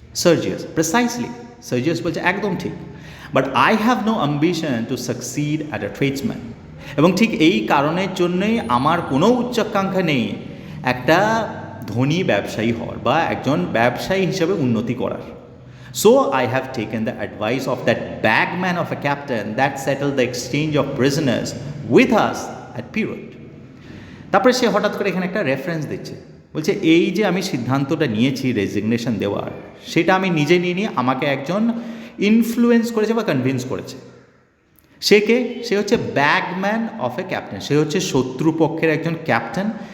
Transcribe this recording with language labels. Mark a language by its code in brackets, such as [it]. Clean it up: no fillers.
[en] Sergius precisely, [bn] সার্জিয়াস বলছে একদম ঠিক, [en] But I have no ambition to succeed at a tradesman. [bn] এবং ঠিক এই কারণের জন্যই আমার কোনো উচ্চাকাঙ্ক্ষা নেই একটা ধনী ব্যবসায়ী হওয়ার বা একজন ব্যবসায়ী হিসেবে উন্নতি করার। [en] So I have taken the advice of that bagman of a captain that settled the exchange of prisoners with us at Pirut. [bn] তারপরে সে হঠাৎ করে এখানে একটা রেফারেন্স দিচ্ছে, বলছে এই যে আমি সিদ্ধান্তটা নিয়েছি রেজিগনেশন দেওয়ার, সেটা আমি নিজে নিয়ে আমাকে একজন ইনফ্লুয়েন্স করেছে বা কনভিন্স করেছে। সে কে? সে হচ্ছে [en] bagman of a captain, [bn] সে হচ্ছে শত্রুপক্ষের একজন ক্যাপ্টেন।